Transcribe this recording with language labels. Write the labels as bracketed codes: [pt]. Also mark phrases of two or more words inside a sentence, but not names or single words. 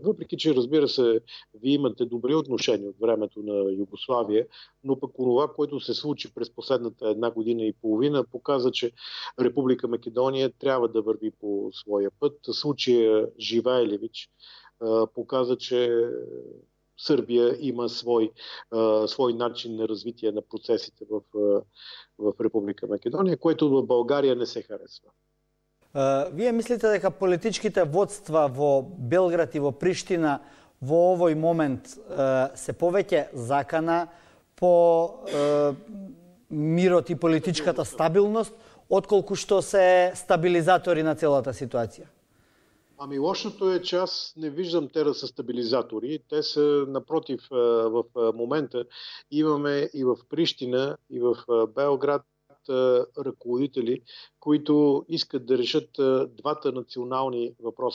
[bg] Въпреки че, разбира се, вие имате добри отношения от времето на Югославия, но пък това, което се случи през последната 1 година и половина, показа, че Република Македония трябва да върви по своя път. Случая Живайлевич показа, че Сърбия има свой начин на развитие на процесите в Република Македония, което в България не се харесва. [mk] Вие мислите дека политичките водства во Белград и во Приштина во овој момент се повеќе закана по мирот и политичката стабилност, отколку што се стабилизатори на целата ситуација? [bg] Ами лошото е, че аз не виждам те да са стабилизатори. Те са, напротив, в момента имаме и в Приштина, и в Белград ръководители, които искат да решат двата национални въпроса.